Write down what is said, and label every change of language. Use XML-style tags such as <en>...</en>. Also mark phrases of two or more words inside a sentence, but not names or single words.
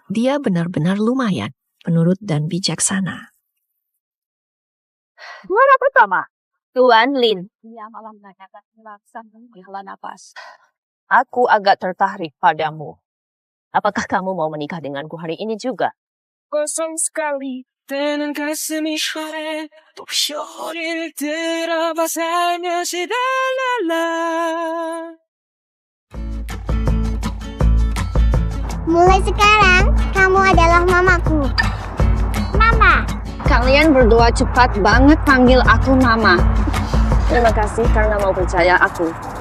<id>Dia benar-benar lumayan, penurut dan bijaksana. Juara pertama, Tuan Lin. Dia malah menanyakan pelaksanaan menghela napas. Aku agak tertarik padamu. Apakah kamu mau menikah denganku hari ini juga? Kosong sekali dengan</id> <ko>가슴이 시원해 또 소리를 들어봐 살며시 랄랄라.</ko> <id>Mulai sekarang, kamu adalah mamaku. Mama. Kalian berdua cepat banget panggil aku Mama. Terima kasih karena mau percaya aku.</id>